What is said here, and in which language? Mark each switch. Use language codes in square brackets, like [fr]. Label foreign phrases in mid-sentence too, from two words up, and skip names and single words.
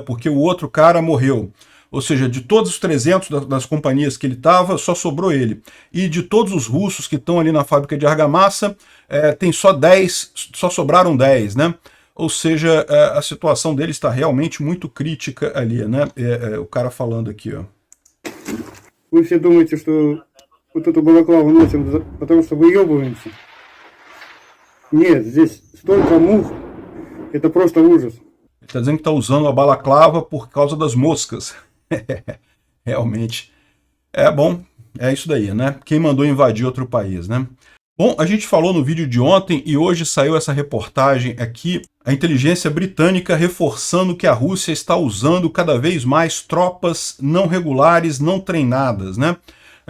[pt] Porque o outro cara morreu. Ou seja, de todos os 300 das companhias que ele estava, só sobrou ele. E de todos os russos que estão ali na fábrica de argamassa, tem só 10, só sobraram 10, né? Ou seja, a situação dele está realmente muito crítica ali, né? O cara falando aqui, ó. [ru] Вы все думаете, что вот эту балаклаву носим, потому что выебываемся? Нет, здесь столько мух, это просто ужас. [pt] Ele está dizendo que está usando a balaclava por causa das moscas. Realmente. Bom, é isso daí, né? Quem mandou invadir outro país, né? Bom, a gente falou no vídeo de ontem e hoje saiu essa reportagem aqui, a inteligência britânica reforçando que a Rússia está usando cada vez mais tropas não regulares, não treinadas, né?